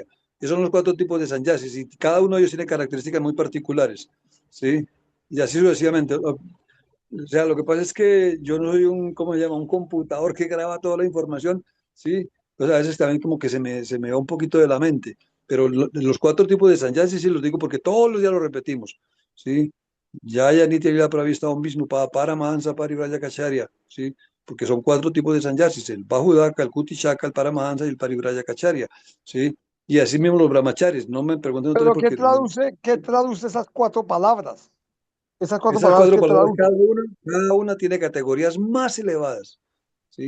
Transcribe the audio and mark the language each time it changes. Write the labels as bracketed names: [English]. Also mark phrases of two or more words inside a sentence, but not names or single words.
[Spanish] Esos son los 4 tipos de sannyasis y cada uno de ellos tiene características muy particulares, ¿sí? Y así sucesivamente. O sea, lo que pasa es que yo no soy un, ¿cómo se llama? Un computador que graba toda la información, ¿sí? Entonces a veces también como que se me va un poquito de la mente. Pero los 4 tipos de sannyasis sí los digo porque todos los días los repetimos, ¿sí? [Sanskrit] Yaya Nitya Lila Pravista Om Vishnu Paramahansa Parivraya Kacharya, [Spanish] ¿sí? Porque son 4 tipos de sannyasis, el Bahudaka, el Kutichaka, el Paramahansa y el Parivraya Kacharya, ¿sí? Y así mismo los brahmacharis, no me pregunten otra vez Pero porque qué traduce esas 4 palabras? Esas cuatro esas palabras cuatro que palabras, traduce. cada una tiene categorías más elevadas, ¿sí?